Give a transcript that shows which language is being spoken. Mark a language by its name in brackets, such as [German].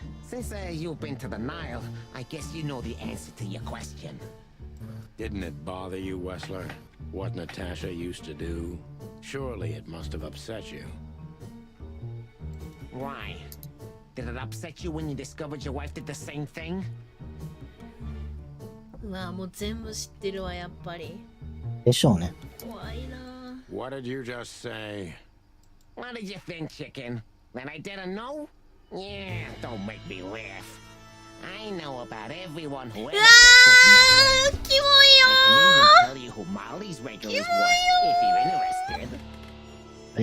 [English] Since you've been to the Nile, I guess you know the answer to your question. Didn't it bother you, Wessler? What Natasha used to do? Surely it must have upset you. Why? Did it upset you when you discovered your wife did the same thing? [Japanese] うわ、もう全部知ってるわ、やっぱり。でしょうね。怖いな。 [English] What did you just say? What did you think, chicken? That I didn't know? Yeah, don't make me laugh. I know about everyone who ever set foot in that place. [Japanese] キモいよ [English] I can even tell you who Molly's regulars were, if you're interested.